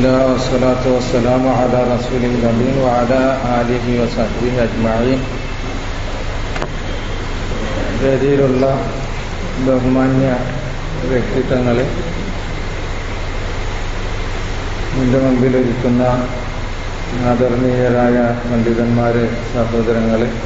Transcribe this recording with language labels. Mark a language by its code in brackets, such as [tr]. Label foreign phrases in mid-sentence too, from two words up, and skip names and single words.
[ar] والصلاة والسلام على رسول الأمين وعلى آله وصحبه أجمعين. [ml] വേദിയിലുള്ള ബഹുമാന്യ വ്യക്തിത്വങ്ങളെ, എൻ്റെ മുമ്പിലിരിക്കുന്ന ആദരണീയരായ പണ്ഡിതന്മാരെ, സഹോദരങ്ങളെ,